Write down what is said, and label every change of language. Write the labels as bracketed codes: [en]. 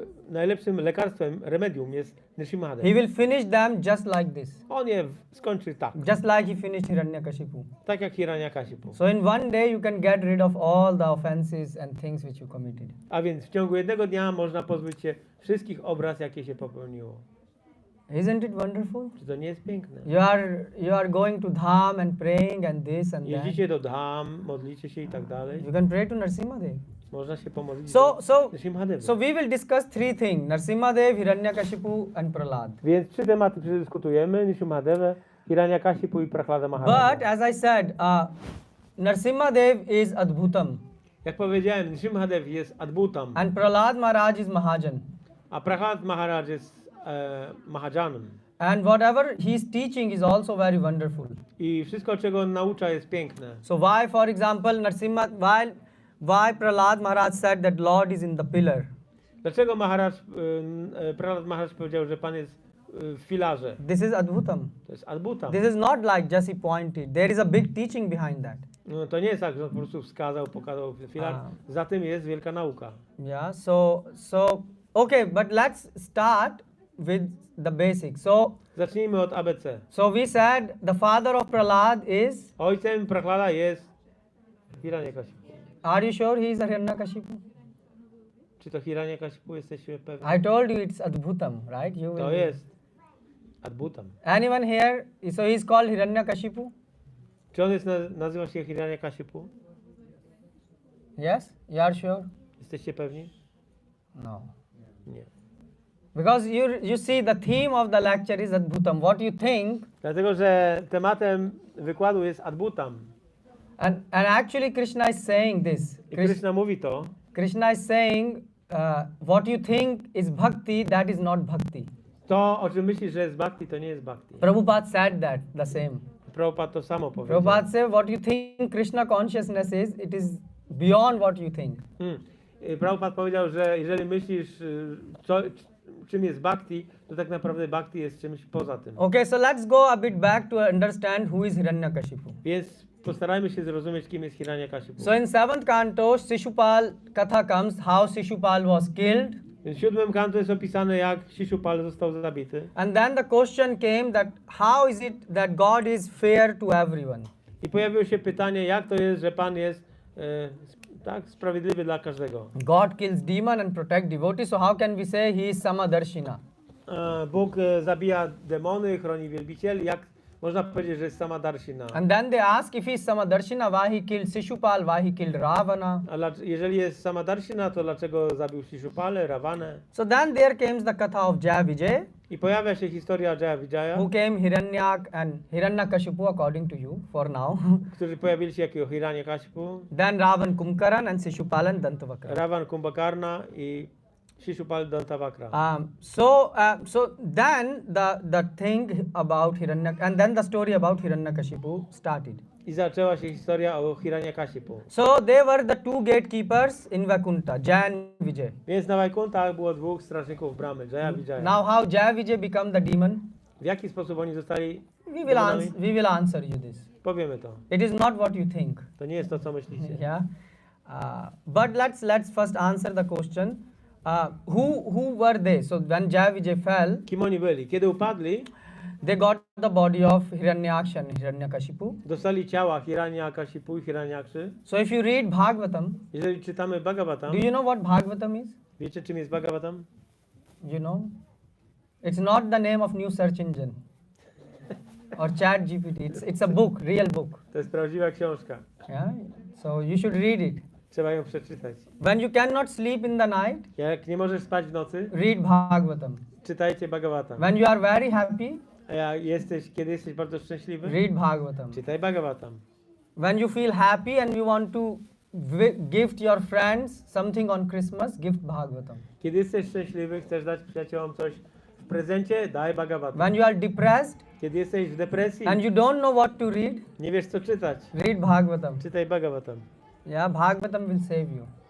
[pl] najlepszym lekarstwem, remedium jest Nrsimhadev. [en] He will finish them just like this. [pl] On je skończy tak, [en] Just like he finished Hiranyakashipu. [pl] tak jak Hiranyakashipu. [en] So in one day you can get rid of all the offenses and things which you committed. [pl] A więc w ciągu jednego dnia można pozbyć się wszystkich obraz, jakie się popełniło. [en] Isn't it wonderful? [pl] Czy to nie jest piękne? [en] You are going to Dham and praying and this and that. [pl] Jeździcie do Dham, modlicie się i tak dalej. [en] You can pray to Nrsimhadev. [pl] Można się pomodlić [en] So [pl] do Nrsimhadevy. [en] we will discuss three things: Nrsimhadev, Hiranyakashipu, and Prahlad. [pl] Więc trzy tematy przedyskutujemy: Nrsimhadevę, Hiranyakashipu i Prahlada Maharaja. [en] But as I said, Nrsimhadev is Adbhutam, [pl] Jak powiedziałem, Nrsimhadev jest Adbhutam, [en] and Prahlad Maharaj is Mahajan. [pl] a Prahlad Maharaj jest Mahajanem. [en] And whatever he is teaching is also very wonderful. [pl] I wszystko, czego on naucza, jest piękne. [en] So why, for example, why Prahlad Maharaj said that Lord is in the pillar? [pl] Dlaczego Prahlad Maharaj powiedział, że Pan jest w filarze? [en] This is Adbhutam. [pl] To jest Adbhutam. [en] This is not like just he pointed. There is a big teaching behind that. [pl] No, to nie jest tak, że on po prostu wskazał, pokazał filar. Za tym jest wielka nauka. [en] Yeah, so okay, but let's start with the basics. [pl] Zacznijmy od ABC. [en] So we said the father of Prahlad is. [pl] Ojcem Prahlada jest Hiranyakashipu. [en] Are you sure he is Hiranyakashipu? [pl] Czy to Hiranyakashipu, jesteście pewni? [en] I told you it's Adbhutam, right? You will. [pl] To jest Adbhutam. [en] Anyone here? So he is called Hiranyakashipu? [pl] Czy on nazywa się Hiranyakashipu? [en] Yes? You are sure? [pl] Jesteście pewni? [en] No. [pl] Nie. [en] Because you see the theme of the lecture is Adbhutam. What you think? [pl] Dlatego, że tematem wykładu jest Adbhutam. [en] And actually Krishna is saying this. [pl] I Krishna mówi to. [en] Krishna is saying what you think is bhakti, that is not bhakti. [pl] To, o czym myślisz, że jest bhakti, to nie jest bhakti. [en] Prabhupada said that the same. [pl] Prabhupada to samo powiedział. [en] Prabhupada said what you think Krishna consciousness is, it is beyond what you think. [pl] Prabhupada powiedział, że jeżeli myślisz, czym jest bhakti, to tak naprawdę bhakti jest czymś poza tym. [en] Okay, so let's go a bit back to understand who is Hiranyakashipu. [pl] Więc postarajmy się zrozumieć, kim jest Hiranyakashipu. [en] So in 7th canto, Shishupal Katha comes, how Shishupal was killed. [pl] W 7 kanto jest opisane, jak Shishupal został zabity. [en] And then the question came that how is it that God is fair to everyone? [pl] I pojawiło się pytanie, jak to jest, że Pan jest tak sprawiedliwy dla każdego. [en] God kills demon and protect devotees, so how can we say he is Samadarshina? [pl] Bóg zabija demony, chroni wielbicieli. Jak można powiedzieć, że jest Samadarshina? [en] And then they ask if he is Samadarshina, why he killed Shishupal, why he killed Ravana. [pl] A jeżeli jest Samadarshina, to dlaczego zabił Shishupalę, Ravanę? [en] So then there comes the katha of Jaya Vijay, [pl] I pojawia się historia Jaya Vijaya, [en] who came Hiranyak and Hiranyakashipu according to you for now. [pl] którzy pojawili się jako Hiranyakashipu, [en] Then Ravan Kumkaran and Shishupal and Dantavakra. [pl] Ravan Kumbhakarna i Shishupal Dantavakra. [en] So then the thing about Hiranyak, and then the story about Hiranyakashipu started. [pl] I zaczęła się historia o Hiranyakashipu. [en] So they were the two gatekeepers in Vaikuntha, Jaya and Vijay. [pl] Więc na Vaikuntha było dwóch strażników bramy, Jaya Vijaya. [en] Now how Jaya Vijay become the demon? [pl] W jaki sposób oni zostali [en] We will answer you this. [pl] Powiemy to. [en] It is not what you think. [pl] To nie jest to, co myślicie. [en] Yeah. But let's first answer the question. Who were they? So when Jaya Vijay fell, [pl] Kim oni byli? Kiedy upadli, [en] they got the body of Hiranyaksha and Hiranyakashipu. [pl] dostali ciała Hiranyakashipu i Hiranyakszy. [en] So if you read Bhagavatam, [pl] Jeżeli czytamy Bhagavatam, [en] do you know what Bhagavatam is? [pl] wiecie, czym jest Bhagavatam? [en] You know? It's not the name of new search engine or chat GPT. It's a book, real book. [pl] To jest prawdziwa książka. [en] Yeah. So you should read it. [pl] Trzeba ją przeczytać. [en] When you cannot sleep in the night, [pl] Jak nie możesz spać w nocy, [en] read Bhagavatam. [pl] czytajcie Bhagavatam. [en] When you are very happy, [pl] A kiedy jesteś bardzo szczęśliwy, [en] read Bhagavatam. [pl] czytaj Bhagavatam. [en] When you feel happy and you want to gift your friends something on Christmas, gift Bhagavatam. [pl] Kiedy jesteś szczęśliwy, chcesz dać przyjaciołom coś w prezencie, daj Bhagavatam. [en] When you are depressed [pl] Kiedy jesteś w depresji, [en] and you don't know what to read, [pl] nie wiesz co czytać, [en] read Bhagavatam. [pl] czytaj Bhagavatam. [en] Yeah, Bhagavatam will save you.